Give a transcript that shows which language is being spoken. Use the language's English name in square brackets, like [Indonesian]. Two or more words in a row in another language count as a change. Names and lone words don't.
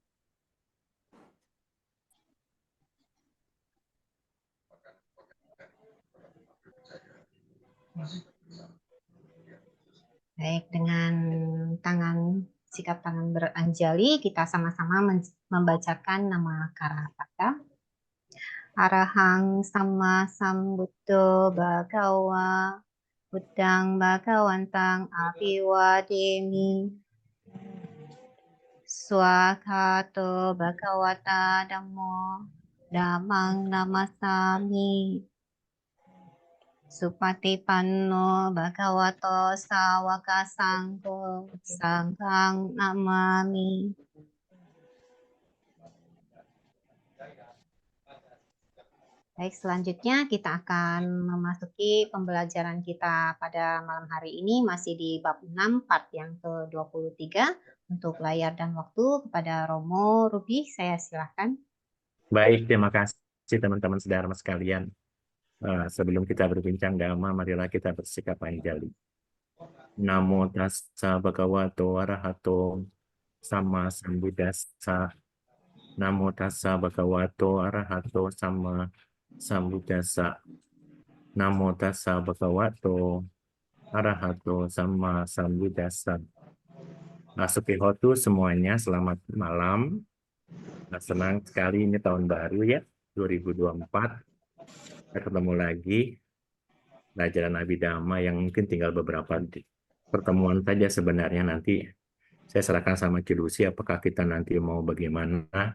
[Indonesian] Baik, dengan sikap tangan beranjali, kita sama-sama membacakan nama Karapata. [Pali] Arahang Sama Sambuddho Bhagawa Buddhang Bhagawantang Abiwademi Swakato Bhagawata Dhammo Dhammang Namasami Supatipanno Bhagavato Sawaka Sangho Sanghang Namami. [Indonesian] Baik, selanjutnya kita akan memasuki pembelajaran kita pada malam hari ini masih di bab 6 part yang ke-23. Untuk layar dan waktu kepada Romo Ruby, saya silakan. Baik, terima kasih teman-teman saudara sekalian. Sebelum kita berbincang Dhamma, marilah kita bersikap anjali. [Pali] Namo tassa bhagavato arahato sama sambuddhassa. Namo tassa bhagavato arahato sama sambuddhassa. Namo tassa bhagavato arahato sama sambuddhassa. [Indonesian] Sukihotu semuanya, selamat malam. Senang sekali ini tahun baru ya, 2024. Kita ketemu lagi pelajaran Abhidhamma yang mungkin tinggal beberapa pertemuan saja sebenarnya. Nanti saya serahkan sama Cilusi apakah kita nanti mau bagaimana.